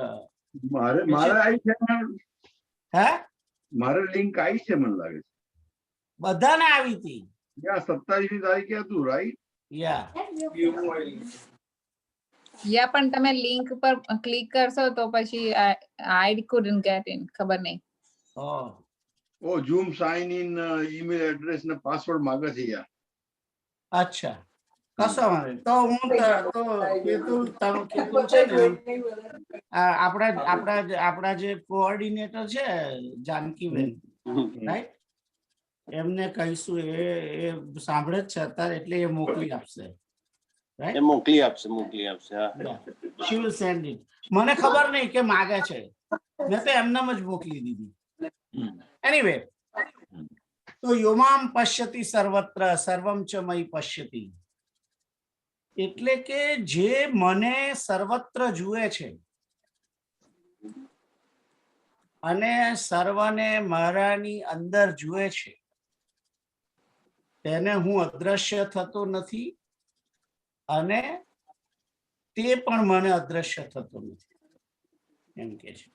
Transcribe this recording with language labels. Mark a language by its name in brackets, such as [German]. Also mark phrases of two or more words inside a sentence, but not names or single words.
[Gujarati] મારે આવી છે, હે, મારે લિંક આવી છે મને લાગે છે. બધાને આવી હતી. 27મી તારીખે હતું, રાઈટ? યા યા પણ તમે લિંક પર ક્લિક કરશો તો પછી [English] I couldn't get in. [Gujarati] ખબર નહીં. ઓ ઝૂમ [English] sign in email address [Gujarati] ને પાસવર્ડ માંગે છે યાર. અચ્છા, કશો વાંધો નહીં. તો હું તો કેતુલ છે ને, આપણા જે કોઓર્ડિનેટર છે જાનકીબેન, રાઈટ, એમને કહીશું, એ સાંભળે જ છે અત્યારે, એટલે એ મોકલી આપશે. એ મોકલી આપશે. હા, [English] she will send it. [Gujarati] મને ખબર નહીં કે માગે છે, મેં તો એમનામ જ મોકલી દીધી. એનીવે, તો [Sanskrit] योमाम पश्यति सर्वत्र सर्वम च मयी पश्यति, [Gujarati] એટલે કે જે મને સર્વત્ર જુએ છે અને સર્વને મારાની અંદર જુએ છે, તેને હું અદ્રશ્ય થતો નથી અને તે પણ મને અદ્રશ્ય થતો નથી, એમ કે છે.